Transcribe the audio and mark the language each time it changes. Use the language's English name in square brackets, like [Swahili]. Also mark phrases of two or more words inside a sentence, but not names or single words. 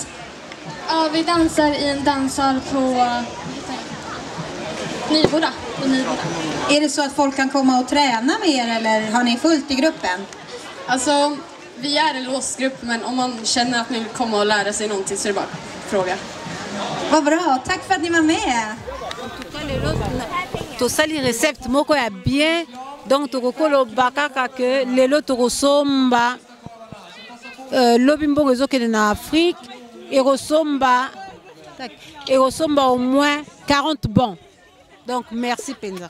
[Swedish] Ja, vi dansar i en danssal på Nyboda. Är det så att folk kan komma och träna med er eller har ni fullt i gruppen? Alltså, vi är en låst grupp, men om man känner att ni vill komma och lära sig någonting så är det bara att fråga. Vad bra, tack för att ni var med. [Lingala] tosali recept moko ya bien donc tokokoloba kaka ke lelo tokosomba lobi mbongo ezokende na Afrique ekosomba [French] au moins 40 bons donc merci [Lingala] penza.